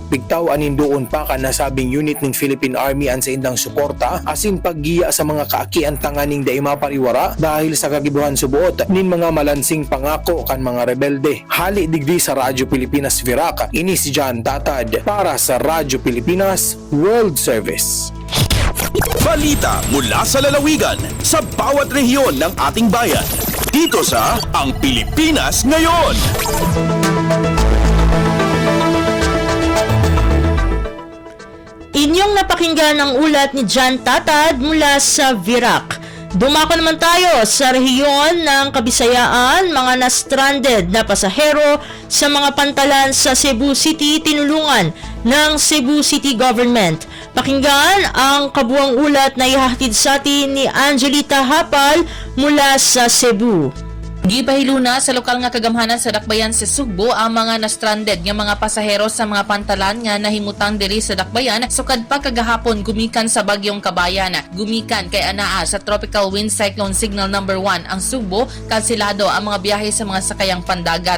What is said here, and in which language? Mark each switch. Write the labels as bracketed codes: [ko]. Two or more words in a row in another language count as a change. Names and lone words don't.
[bik] Bigtaw anindoon pa kan nasabing unit ng Philippine Army an saindang suporta asin paggiya sa mga kaakian tanganing da mapariwara dahil sa kagibuhan subuot nin mga malansing pangako kan mga rebelde. Hali digdi sa Radyo Pilipinas Virac, ini si Jan Tatad para sa Radyo Pilipinas World Service. [tl] Balita mula sa lalawigan sa bawat rehiyon ng ating bayan. Dito sa Ang Pilipinas Ngayon. Inyong napakinggan ang ulat ni Jan Tatad mula sa Virac. Dumako naman tayo sa rehiyon ng Kabisayaan. Mga na-stranded na pasahero sa mga pantalan sa Cebu City tinulungan ng Cebu City Government. Pakinggan ang kabuang ulat na ihahatid sa atin ni Angelita Hapal mula sa Cebu. [ceb] Gipahiluna sa lokal nga kagamhanan sa Dakbayan sa Sugbo ang mga na-stranded nga mga pasahero sa mga pantalan nga nahimutang diri sa Dakbayan sukad pa kagahapon gumikan sa bagyong Kabayan. Gumikan kay anaa sa [en] Tropical Wind Cyclone Signal number 1 [ceb] ang Sugbo, kanselado ang mga biyahe sa mga sakayang pandagat.